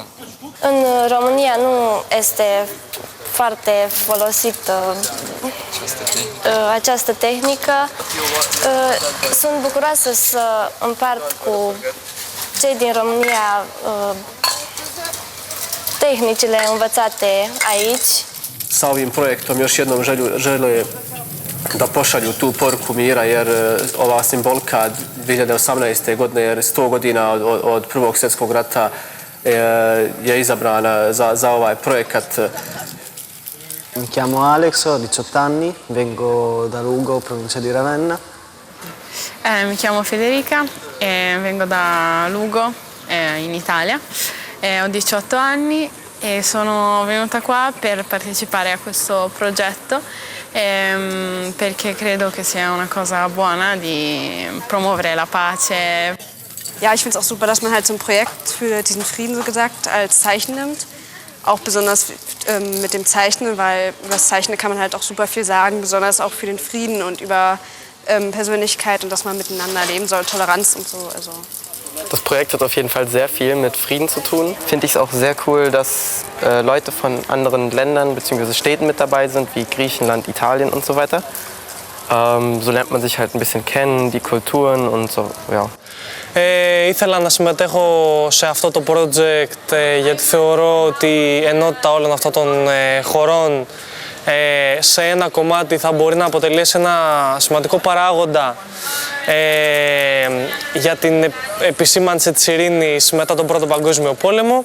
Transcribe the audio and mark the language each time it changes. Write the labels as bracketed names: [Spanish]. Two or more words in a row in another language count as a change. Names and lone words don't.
[Romanian] În România nu este foarte folosită această tehnică. Sunt bucuroasă să împart cu cei din România tehnicile învățate aici. [Bosnian] Sa ovim projektom još jednom žele da pošalju tu poruku mira, jer ova simbolika 2018. godine, jer 100 godina od Prvog svjetskog rata je izabrana za ovaj projekat. [Italian] Mi chiamo Alex, ho 18 anni, vengo da Lugo, provincia di Ravenna. Mi chiamo Federica e vengo da Lugo, in Italia. Ho 18 anni e sono venuta qua per partecipare a questo progetto perché credo che sia una cosa buona di promuovere la pace. [German] Ja, ich finde es auch super, dass man halt so ein Projekt für diesen Frieden, so gesagt, als Zeichen nimmt. Auch besonders mit dem Zeichnen, weil über das Zeichnen kann man halt auch super viel sagen, besonders auch für den Frieden und über Persönlichkeit und dass man miteinander leben soll, Toleranz und so. Also. Das Projekt hat auf jeden Fall sehr viel mit Frieden zu tun. Finde ich es auch sehr cool, dass Leute von anderen Ländern bzw. Städten mit dabei sind, wie Griechenland, Italien und so weiter. So lernt man sich halt ein bisschen kennen, die Kulturen und so, ja. [Greek] Ήθελα να συμμετέχω σε αυτό το project γιατί θεωρώ ότι η ενότητα όλων αυτών των χωρών σε ένα κομμάτι θα μπορεί να αποτελέσει ένα σημαντικό παράγοντα για την επισήμανση της ειρήνης μετά τον Πρώτο Παγκόσμιο Πόλεμο.